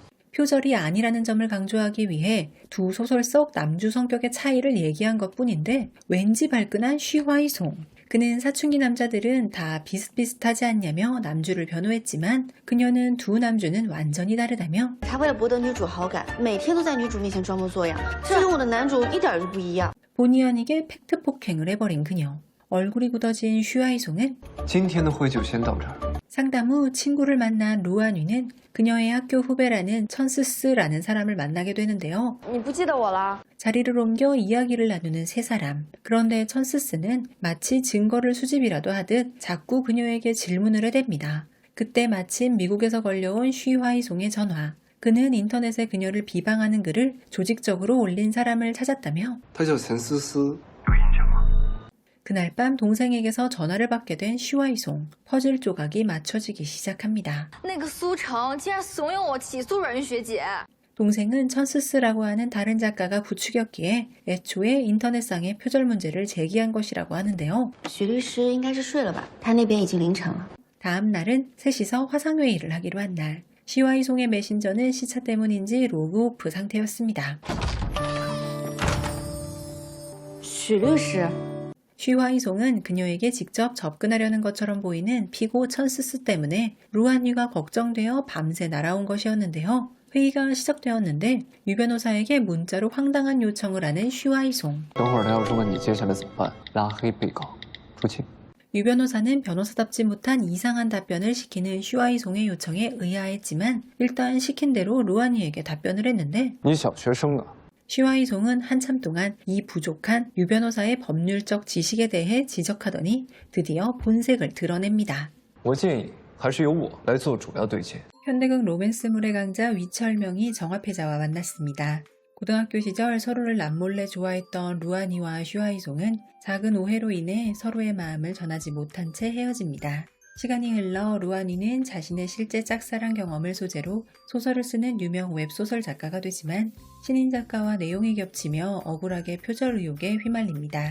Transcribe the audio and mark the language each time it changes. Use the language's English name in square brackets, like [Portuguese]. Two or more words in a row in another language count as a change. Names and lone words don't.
[Korean] 표절이 아니라는 점을 강조하기 위해 두 소설 속 남주 성격의 차이를 얘기한 것뿐인데 왠지 발끈한 슈와이송. 그는 사춘기 남자들은 다 비슷비슷하지 않냐며 남주를 변호했지만 그녀는 두 남주는 완전히 다르다며 [Chinese] 他为了博得女主好感，每天都在女主面前装模作样，这跟我的男主一点都不一样。 [Korean] 본의 아니게 팩트 폭행을 해버린 그녀. 얼굴이 굳어진 슈와이송은 [Chinese] 今天的会就先到这儿。 [Korean] 상담 후 친구를 만난 루안위는 그녀의 학교 후배라는 천스스라는 사람을 만나게 되는데요. [Chinese] 你不记得我了？ [Korean] 자리를 옮겨 이야기를 나누는 세 사람. 그런데 천스스는 마치 증거를 수집이라도 하듯 자꾸 그녀에게 질문을 해댑니다. 그때 마침 미국에서 걸려온 슈와이송의 전화. 그는 인터넷에 그녀를 비방하는 글을 조직적으로 올린 사람을 찾았다며 [Chinese] 他叫陈思思。 [Korean] 그날 밤 동생에게서 전화를 받게 된 슈와이송. 퍼즐 조각이 맞춰지기 시작합니다. [Chinese] 那个苏成竟然怂恿我起诉阮学姐。 [Korean] 동생은 천스스라고 하는 다른 작가가 부추겼기에 애초에 인터넷상의 표절 문제를 제기한 것이라고 하는데요. [Chinese] 许律师应该是睡了吧？他那边已经凌晨了。 [Korean] 다음 날은 셋이서 화상회의를 하기로 한 날. 슈와이송의 메신저는 시차 때문인지 로그오프 상태였습니다. [Chinese] 许律师， [Korean] 슈와이송은 그녀에게 직접 접근하려는 것처럼 보이는 피고 천스스 때문에 루안유가 걱정되어 밤새 날아온 것이었는데요. 회의가 시작되었는데 유 변호사에게 문자로 황당한 요청을 하는 슈와이송. [Chinese] 等会儿他要是问你接下来怎么办，拉黑被告，出气。 [Korean] 유 변호사는 변호사답지 못한 이상한 답변을 시키는 슈와이송의 요청에 의아했지만 일단 시킨 대로 루안이에게 답변을 했는데 [Chinese] 你小学生啊， [Korean] 슈와이송은 한참 동안 이 부족한 유 변호사의 법률적 지식에 대해 지적하더니 드디어 본색을 드러냅니다. [Chinese] 我建议还是由我来做主要对接。 [Korean] 현대극 로맨스물의 강자 위철명이 정화패자와 만났습니다. 고등학교 시절 서로를 남몰래 좋아했던 루안이와 슈와이송은 작은 오해로 인해 서로의 마음을 전하지 못한 채 헤어집니다. 시간이 흘러 루아니는 자신의 실제 짝사랑 경험을 소재로 소설을 쓰는 유명 웹소설 작가가 되지만 신인 작가와 내용이 겹치며 억울하게 표절 의혹에 휘말립니다.